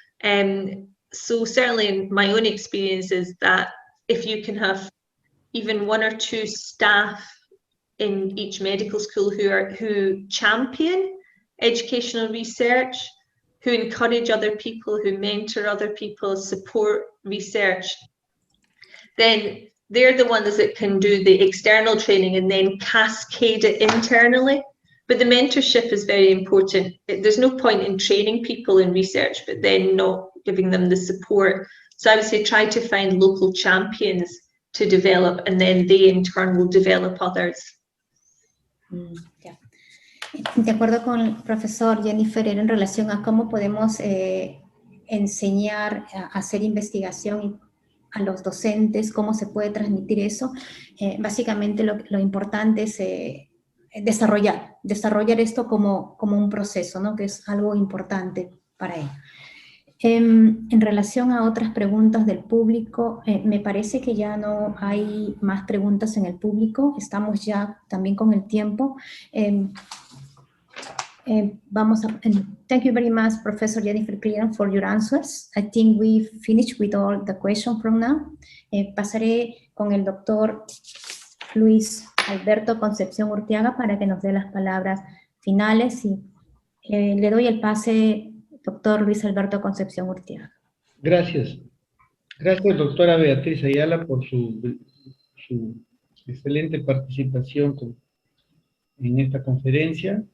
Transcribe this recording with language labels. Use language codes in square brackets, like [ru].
[en] So certainly in my own experience is that if you can have even one or two staff in each medical school who champion educational research, who encourage other people, who mentor other people, support research, then they're the ones that can do the external training and then cascade it internally. But the mentorship is very important. There's no point in training people in research, but then not giving them the support. So I would say try to find local champions to develop, and then they in turn will develop others. Yeah. [es] De acuerdo con el profesor Jennifer, en relación a cómo podemos enseñar a hacer investigación a los docentes, cómo se puede transmitir eso, básicamente lo importante es desarrollar esto como un proceso, ¿no?, que es algo importante para ello. En relación a otras preguntas del público, me parece que ya no hay más preguntas en el público, estamos ya también con el tiempo. [en] Thank you very much, Professor Jennifer Cleland, for your answers. I think we've finished with all the questions from now. [es] Pasaré con el doctor Luis Alberto Concepción Urteaga para que nos dé las palabras finales y le doy el pase, doctor Luis Alberto Concepción Urteaga. Gracias. Gracias, doctora Beatriz Ayala, por su excelente participación en esta conferencia.